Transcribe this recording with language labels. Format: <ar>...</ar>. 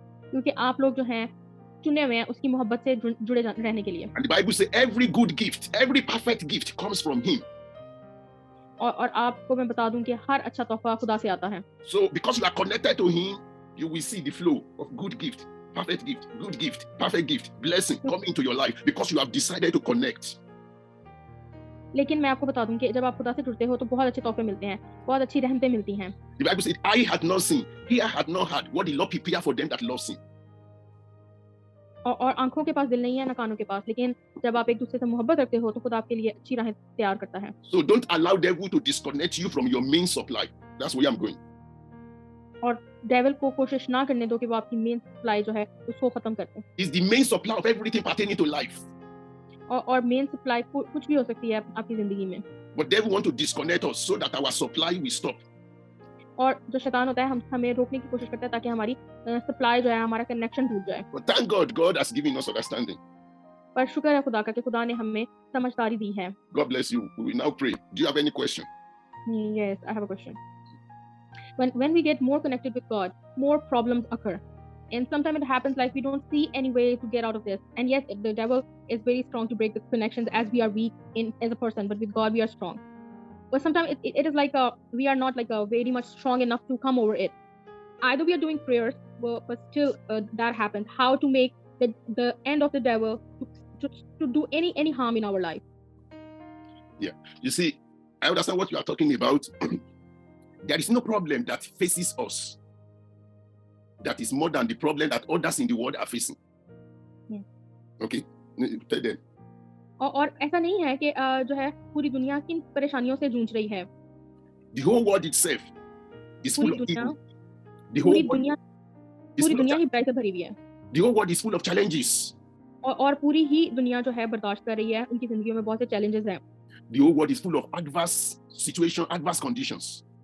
<hi>क्योंकि आप लोग जो हैं चुने हुए हैं उसकी मोहब्बत से जुड़े रहने के लिए।</hi> <en>And the Bible says every good gift, every perfect gift comes from Him.</en> <hi>और आपको मैं बता दूं कि हर अच्छा तोहफा खुदा से आता है।</hi> <en>So because you are connected to Him, you will see the flow of good gift, perfect gift, good gift, perfect gift, blessing coming into your life because you have decided to connect.</en> <hi>लेकिन मैं आपको बता दूं कि जब आप खुदा से जुड़ते हो तो बहुत अच्छे तोहफे मिलते हैं, बहुत अच्छी रहमतें मिलती हैं।</hi> <en>The Bible says, "Eye had not seen, ear had not heard what the Lord prepared for them that love Him."</en> <hi>और आंखों के पास दिल नहीं है ना कानों के पास, लेकिन जब आप एक दूसरे से मोहब्बत रखते हो तो खुदा आपके लिए अच्छी राहें तैयार करता है।</hi> <en>So don't allow devil to disconnect you from your main supply. That's where I'm going.</en> <hi>और डेविल को कोशिश ना करने दो कि वो आपकी मेन सप्लाई जो है उसको खत्म कर दे।</hi> <en>It's the main supply of everything pertaining to life.</en> <hi>और मेन सप्लाई कुछ भी हो सकती है आपकी जिंदगी में।</hi> <en>But devil want to disconnect us so that our supply will stop.</en> <hi>और जो शैतान होता है हमें रोकने की कोशिश करता है ताकि हमारी सप्लाई जो है हमारा कनेक्शन टूट जाए।</hi> <en>But thank God, God has given us understanding.</en> <hi>पर शुक्र है खुदा का कि खुदा ने हमें समझदारी दी है।</hi> <en>God bless you. We will now pray. Do you have any question? Yes, I have a question. When we get more connected with God, more problems occur. And sometimes it happens like we don't see any way to get out of this. And yes, the devil is very strong to break the connections as we are weak as a person, but with God we are strong. But sometimes it is like we are not like very much strong enough to come over it. Either we are doing prayers, but still that happens. How to make the end of the devil to do any harm in our life? Yeah, you see, I understand what you are talking about. There is no problem that faces us that is more than the problem that others in the world are facing. Yeah. Okay, tell them.</en> <hi>और ऐसा नहीं है कि जो है पूरी दुनिया किन परेशानियों से जूझ रही है।</hi> <en>The whole world itself is full of evil.</en> <hi>पूरी दुनिया ही बुराई से भरी हुई है।</hi> <en>The whole world is full of challenges.</en> <hi>और पूरी ही दुनिया जो है बर्दाश्त कर रही है, उनकी जिंदगियों में बहुत से चैलेंजेस हैं।</hi> <en>The whole world is full of adverse situation, adverse conditions.</en>